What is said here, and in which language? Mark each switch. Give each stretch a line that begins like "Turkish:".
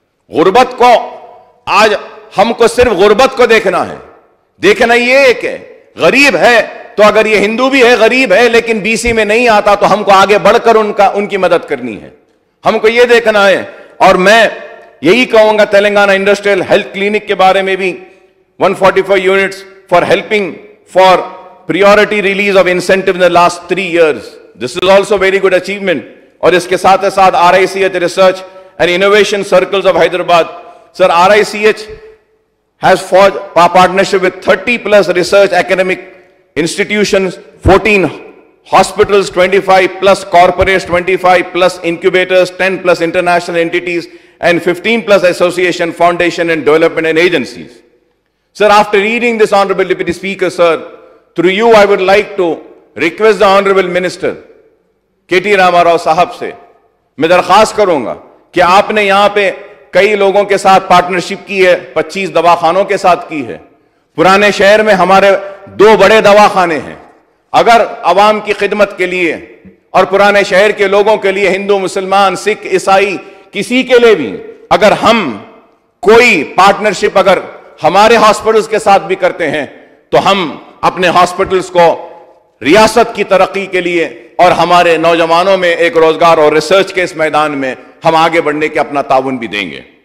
Urdu: غربت کو آج ہم کو صرف غربت کو دیکھنا ہے, دیکھنا یہ کہ غریب ہے تو اگر یہ ہندو بھی ہے, غریب ہے لیکن BC میں نہیں آتا تو ہم کو آگے بڑھ کر ان کی مدد کرنی ہے, ہم کو یہ دیکھنا ہے. اور میں یہی کہوں گا تلنگانہ انڈسٹریل ہیلتھ کلینک کے بارے میں بھی 145 units for helping for priority release of incentive in the last 3 years.
English: this is also very good achievement. اور اس کے ساتھ ساتھ RICH Research and Innovation Circles of Hyderabad. Sir, RICH has forged a partnership with 30 plus research academic institutions, 14 hospitals, 25 plus corporates, 25 plus incubators, 10 plus international entities, and 15 plus association, foundation, and development and agencies.
Urdu: Sir, after reading this, Honorable Deputy Speaker, sir, through you I would like to request the Honorable Minister, KT Rama Rao Sahab سے میں درخواست کروں گا کہ آپ نے یہاں پہ کئی لوگوں کے ساتھ پارٹنرشپ کی ہے، 25 دواخانوں کے ساتھ کی ہے. پرانے شہر میں ہمارے 2 بڑے دواخانے ہیں. اگر عوام کی خدمت کے لیے اور پرانے شہر کے لوگوں کے لیے، ہندو، مسلمان، سکھ، عیسائی، کسی کے لیے بھی اگر ہم کوئی پارٹنرشپ اگر ہمارے ہاسپٹلز کے ساتھ بھی کرتے ہیں تو ہم اپنے ہاسپٹلز کو ریاست کی ترقی کے لیے اور ہمارے نوجوانوں میں ایک روزگار اور ریسرچ کے اس میدان میں ہم آگے بڑھنے کے اپنا تعاون بھی دیں گے.